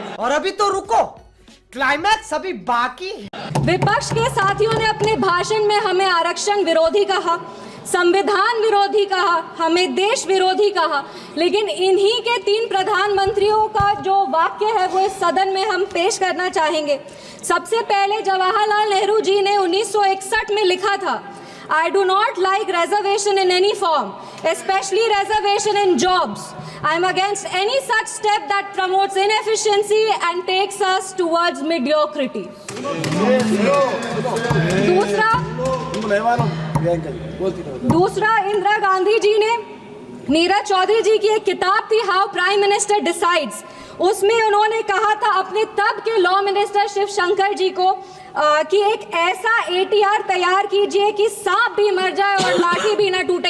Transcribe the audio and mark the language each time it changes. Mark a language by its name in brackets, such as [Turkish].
[Hindi] और अभी तो रुको, क्लाइमैक्स अभी बाकी है। विपक्ष के साथियों ने अपने भाषण में हमें आरक्षण विरोधी कहा, संविधान विरोधी कहा, हमें देश विरोधी कहा, लेकिन इन्हीं के 3 प्रधानमंत्रियों का जो वाक्य है वो इस सदन में हम पेश करना चाहेंगे। सबसे पहले जवाहरलाल नेहरू जी ने 1961 में लिखा था, [English] I do not like reservation in any form, especially reservation in jobs. I am against any such step that promotes inefficiency and takes us towards mediocrity. [Hindi] दूसरा इंदिरा गांधी जी ने, नीरज चौधरी जी की एक किताब थी हाउ प्राइम मिनिस्टर डिसाइड्स, उसमें उन्होंने कहा था अपने तब के लॉ मिनिस्टर शिव शंकर जी को कि एक ऐसा ATR तैयार कीजिए कि सांप भी मर जाए और लाठी भी ना टूटे।